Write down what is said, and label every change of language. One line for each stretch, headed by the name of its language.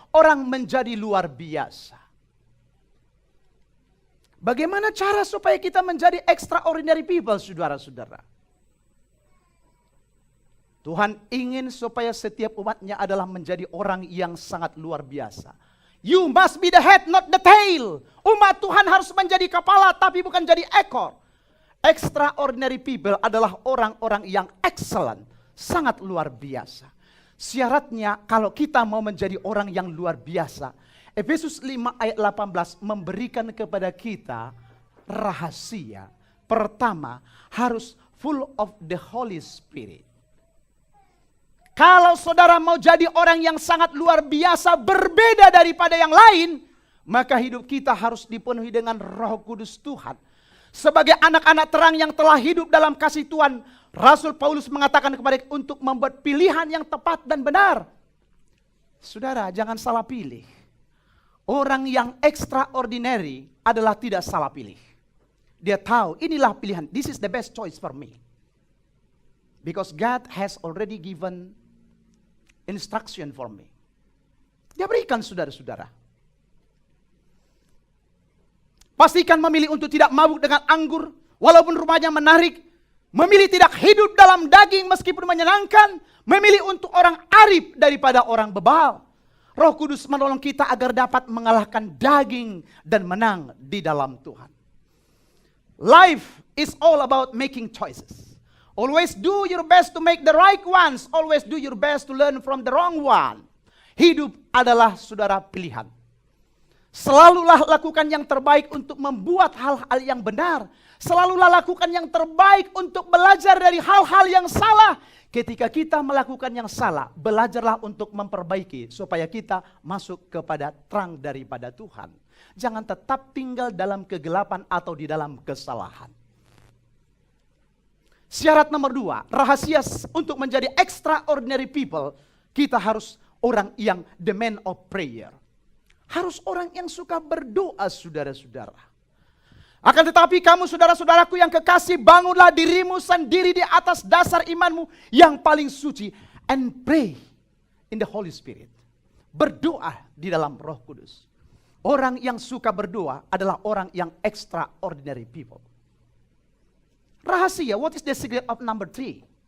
Indonesian: Orang menjadi luar biasa. Bagaimana cara supaya kita menjadi
English: extraordinary people,
Indonesian: saudara-saudara? Tuhan ingin supaya setiap umatnya adalah menjadi orang yang sangat luar biasa.
English: You must be the head, not the tail.
Indonesian: Umat Tuhan harus menjadi kepala, tapi bukan jadi ekor.
English: Extraordinary people
Indonesian: adalah orang-orang yang excellent, sangat luar biasa. Syaratnya kalau kita mau menjadi orang yang luar biasa, Efesus 5 ayat 18 memberikan kepada kita rahasia. Pertama, harus
English: full of the Holy Spirit.
Indonesian: Kalau saudara mau jadi orang yang sangat luar biasa, berbeda daripada yang lain, maka hidup kita harus dipenuhi dengan Roh Kudus Tuhan. Sebagai anak-anak terang yang telah hidup dalam kasih Tuhan, Rasul Paulus mengatakan kepada kita untuk membuat pilihan yang tepat dan benar. Saudara, jangan salah pilih. Orang yang extraordinary adalah tidak salah pilih. Dia tahu inilah pilihan.
English: This is the best choice for me. Because God has already given instruction for me.
Indonesian: Dia berikan, saudara-saudara. Pastikan memilih untuk tidak mabuk dengan anggur, walaupun rumahnya menarik. Memilih tidak hidup dalam daging meskipun menyenangkan. Memilih untuk orang arif daripada orang bebal. Roh Kudus menolong kita agar dapat mengalahkan daging dan menang di dalam Tuhan.
English: Life is all about making choices. Always do your best to make the right ones. Always do your best to learn from the wrong one.
Indonesian: Hidup adalah, saudara, pilihan. Selalulah lakukan yang terbaik untuk membuat hal-hal yang benar. Selalulah lakukan yang terbaik untuk belajar dari hal-hal yang salah. Ketika kita melakukan yang salah, belajarlah untuk memperbaiki supaya kita masuk kepada terang daripada Tuhan. Jangan tetap tinggal dalam kegelapan atau di dalam kesalahan. Syarat nomor 2, rahasia untuk menjadi
English: extraordinary people,
Indonesian: kita harus orang yang
English: the man of prayer.
Indonesian: Harus orang yang suka berdoa, saudara-saudara. Akan tetapi kamu, saudara-saudaraku yang kekasih, bangunlah dirimu sendiri di atas dasar imanmu yang paling suci.
English: And pray in the Holy Spirit.
Indonesian: Berdoa di dalam Roh Kudus. Orang yang suka berdoa adalah orang yang
English: extraordinary people.
Indonesian: Rahasia,
English: what is the secret of number 3?